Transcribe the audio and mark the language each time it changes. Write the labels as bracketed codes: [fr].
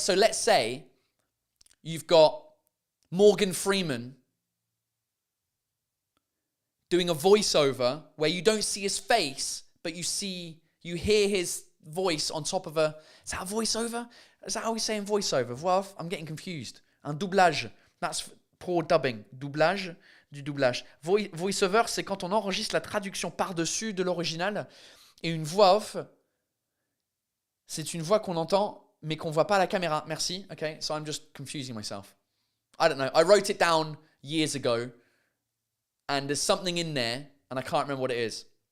[en] So let's say you've got Morgan Freeman doing a voiceover where you don't see his face, but you hear his voice on top of a... Is that a voiceover? Is that how we say in voiceover? Well, I'm getting confused. Un doublage. That's poor dubbing. Doublage. [fr] du doublage. Voice-over, c'est quand on enregistre la traduction par-dessus de l'original. Et une voix off, c'est une voix qu'on entend, mais qu'on voit pas à la caméra. Merci. [en] Okay, so I'm just confusing myself. I don't know. I wrote it down years ago, and there's something in there, and I can't remember what it is.